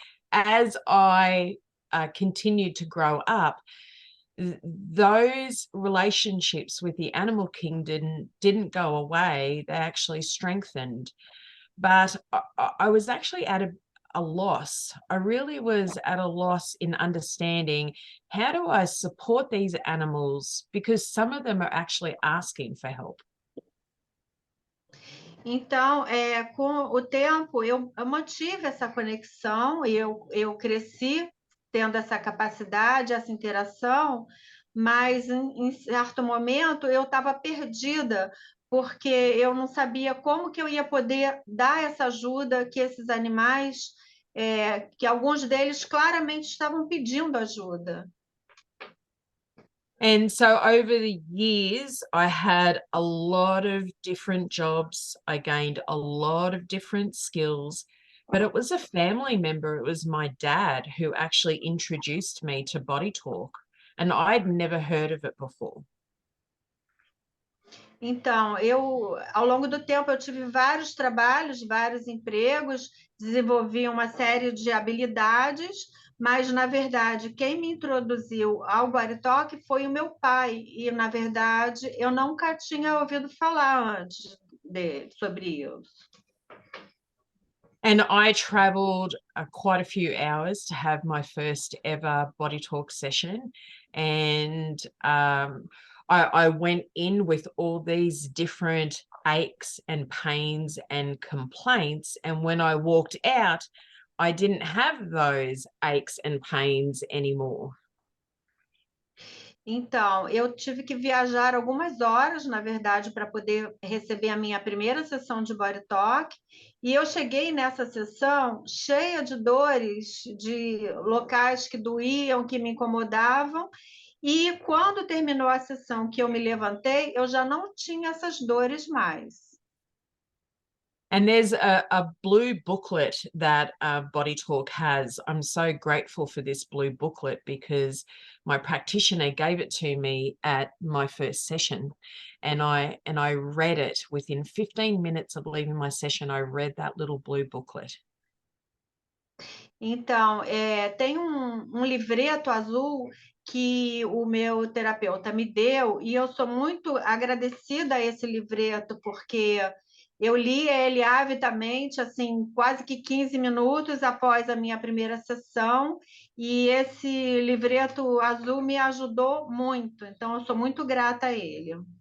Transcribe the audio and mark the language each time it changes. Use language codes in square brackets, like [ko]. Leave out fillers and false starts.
[en] As I continued to grow up, those relationships with the animal kingdom didn't go away. They actually strengthened. But I was actually at a loss. I really was at a loss in understanding, how do I support these animals? Because some of them are actually asking for help. [pt] Então, com o tempo, eu mantive essa conexão e eu cresci tendo essa capacidade, essa interação, mas em certo momento eu estava perdida, porque eu não sabia como que eu ia poder dar essa ajuda que esses animais, que alguns deles claramente estavam pedindo ajuda. [en] And so over the years, I had a lot of different jobs. I gained a lot of different skills, but it was a family member. It was my dad who actually introduced me to BodyTalk, and I'd never heard of it before. [pt] Então, ao longo do tempo, eu tive vários trabalhos, vários empregos, desenvolvi uma série de habilidades, mas, na verdade, quem me introduziu ao BodyTalk foi o meu pai, e, na verdade, eu nunca tinha ouvido falar antes sobre isso. [en] And I traveled quite a few hours to have my first ever body talk session. And I went in with all these different aches and pains and complaints. And when I walked out, I didn't have those aches and pains anymore. [pt] Então, eu tive que viajar algumas horas, na verdade, para poder receber a minha primeira sessão de body talk, e eu cheguei nessa sessão cheia de dores, de locais que doíam, que me incomodavam, e quando terminou a sessão que eu me levantei, eu já não tinha essas dores mais. [en] And there's a blue booklet that Body Talk has. I'm so grateful for this blue booklet because my practitioner gave it to me at my first session, and I read it within 15 minutes of leaving my session. I read that little blue booklet. [pt] Então, tem um livreto azul que o meu terapeuta me deu, e eu sou muito agradecida a esse livreto, porque eu li ele avidamente, assim, quase que 15 minutos após a minha primeira sessão, e esse livreto azul me ajudou muito, então eu sou muito grata a ele.